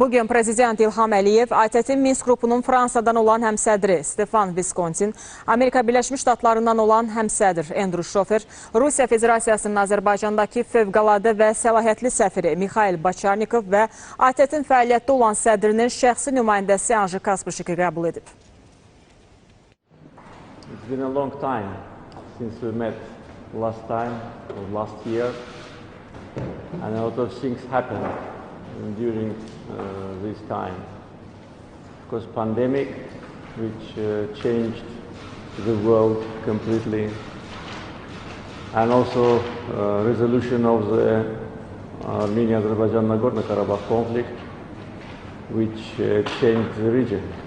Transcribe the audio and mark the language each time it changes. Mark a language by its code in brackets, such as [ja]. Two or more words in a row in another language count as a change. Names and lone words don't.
[az] Bugün Prezident İlham Əliyev, AZTV Minsk qrupunun Fransadan olan həmsədri Stefan Viskontin, Amerika Birləşmiş Ştatlarından olan həmsədr Andrew Şofer, Rusiya Federasiyasının Azərbaycandakı fövqəladə və səlahiyyətli səfiri Mikhail Baçarnikov və AZTV-nin fəaliyyətdə olan sədrinin şəxsi nümayəndəsi Anji Kasprişiki qəbul edib. [en] It's been a long time since we met last time, or last year, and a lot of things happened during this time. Of course, pandemic, which changed the world completely, and also resolution of the Armenia-Azerbaijan Nagorno-Karabakh conflict, which changed the region.